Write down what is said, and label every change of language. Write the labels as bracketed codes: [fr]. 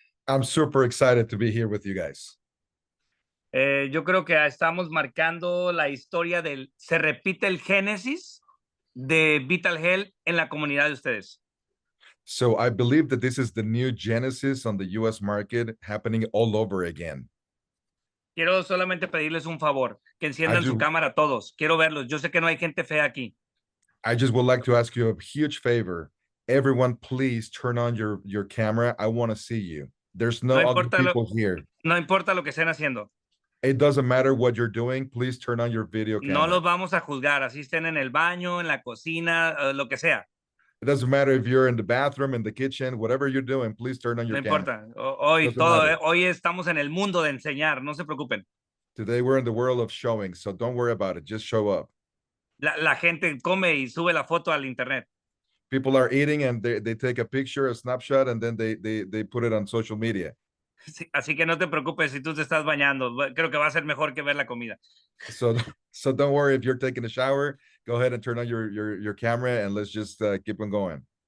[en] I'm super excited to be here with you guys. [es] Yo creo que estamos marcando la historia se repite el génesis de Vital Health en la comunidad de ustedes. [en] So I believe that this is the new genesis on the US market happening all over again. [es] Quiero solamente pedirles un favor, que enciendan su cámara todos. Quiero verlos. Yo sé que no hay gente fea aquí. [en] I just would like to ask you a huge favor. Everyone, please turn on your camera. I want to see you. There's no other people here. [es] No importa lo que estén haciendo. [en] It doesn't matter what you're doing. Please turn on your video camera. [es] No los vamos a juzgar. Así estén en el baño, en la cocina, lo que sea. [en] It doesn't matter if you're in the bathroom, in the kitchen, whatever you're doing, please turn on your camera. [es] No importa. Hoy estamos en el mundo de enseñar. No se preocupen. [en] Today we're in the world of showing, so don't worry about it. Just show up. [es] La gente come y sube la foto al internet. [en] People are eating and they take a picture, a snapshot, and then they put it on social media. [es] Sí, así que no te preocupes si tú te estás bañando. Creo que va a ser mejor que ver la comida. [en] So don't worry if you're taking a shower. Go ahead and turn on your camera and let's just keep on going.